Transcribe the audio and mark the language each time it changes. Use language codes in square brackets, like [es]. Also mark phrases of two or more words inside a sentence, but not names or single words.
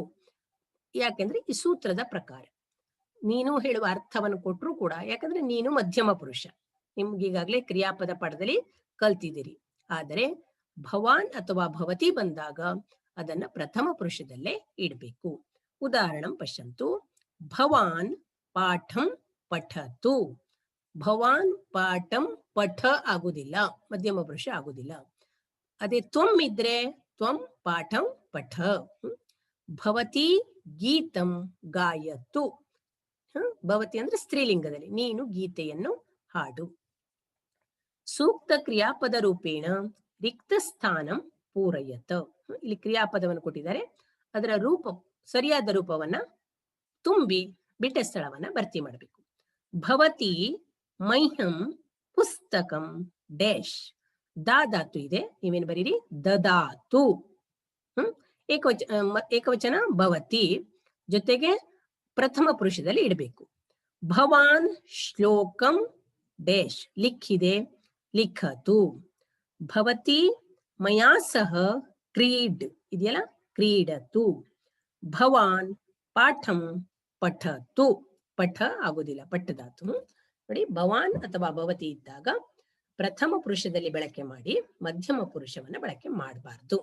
[kn] ಯಾಕೆಂದ್ರೆ ಈ ಸೂತ್ರದ ಪ್ರಕಾರ ನೀನು ಹೇಳುವ ಅರ್ಥವನ್ನು ಕೊಟ್ಟರು ಕೂಡ, ಯಾಕಂದ್ರೆ ನೀನು ಮಧ್ಯಮ ಪುರುಷ, ನಿಮ್ಗೀಗಾಗಲೇ ಕ್ರಿಯಾಪದ ಪಾಠದಲ್ಲಿ ಕಲ್ತಿದ್ದೀರಿ. ಆದರೆ ಭವಾನ್ ಅಥವಾ ಭವತಿ ಬಂದಾಗ ಅದನ್ನ ಪ್ರಥಮ ಪುರುಷದಲ್ಲೇ ಇಡಬೇಕು. [sa] ಉದಾಹರಣಂ ಪಶ್ಯಂತು. ಭವಾನ್ ಪಾಠಂ ಪಠತು, ಭವಾನ್ ಪಾಠಂ ಪಠ [kn] ಆಗುದಿಲ್ಲ, ಮಧ್ಯಮ ಪುರುಷ ಆಗುದಿಲ್ಲ. [sa] ಅದೇ ತ್ವಂ ಇದ್ರೆ ತ್ವಂ ಪಾಠಂ ಪಠ. ಭವತಿ ಗೀತಂ ಗಾಯತು, [kn] ಭವತಿ ಅಂದ್ರೆ ಸ್ತ್ರೀಲಿಂಗದಲ್ಲಿ, ನೀನು ಗೀತೆಯನ್ನು ಹಾಡು. [sa] ಸೂಕ್ತ ಕ್ರಿಯಾಪದ ರೂಪೇಣ ರಿಕ್ತ ಸ್ಥಾನಂ ಪೂರಯತ. [kn] ಇಲ್ಲಿ ಕ್ರಿಯಾಪದವನ್ನು ಕೊಟ್ಟಿದ್ದಾರೆ, ಅದರ ರೂಪ ಸರಿಯಾದ ರೂಪವನ್ನ ತುಂಬಿ ಬಿಟ್ಟ ಸ್ಥಳವನ್ನ ಭರ್ತಿ ಮಾಡಬೇಕು. [sa] ಭವತಿ ಮಹ್ಯಂ ಪುಸ್ತಕಂ ಡ್ಯಾಶ್. [kn] ದಾತು ಇದೆ, ನೀವೇನು ಬರೀರಿ, ದದಾತು. ಏಕವಚನ ಭವತಿ ಜೊತೆಗೆ ಪ್ರಥಮ ಪುರುಷದಲ್ಲಿ ಇಡಬೇಕು. [sa] ಭವಾನ್ ಶ್ಲೋಕಂ ಡೇಶ್ ಲಿಖಿದೆ ಲಿಖತು. ಭವತಿ ಮಯಾ ಸಹ ಕ್ರೀಡ್ ಇದೆಯಲ್ಲ ಕ್ರೀಡತು. ಭವಾನ್ ಪಾಠಂ ಪಠತು. [kn] ಪಠ ಆಗುದಿಲ್ಲ, ಪಟ್ಟದಾತು. ನೋಡಿ, ಭವಾನ್ ಅಥವಾ ಭವತಿ ಇದ್ದಾಗ ಪ್ರಥಮ ಪುರುಷದಲ್ಲಿ ಬಳಕೆ ಮಾಡಿ ಮಧ್ಯಮ ಪುರುಷವನ್ನ ಬಳಕೆ ಮಾಡಬಾರ್ದು.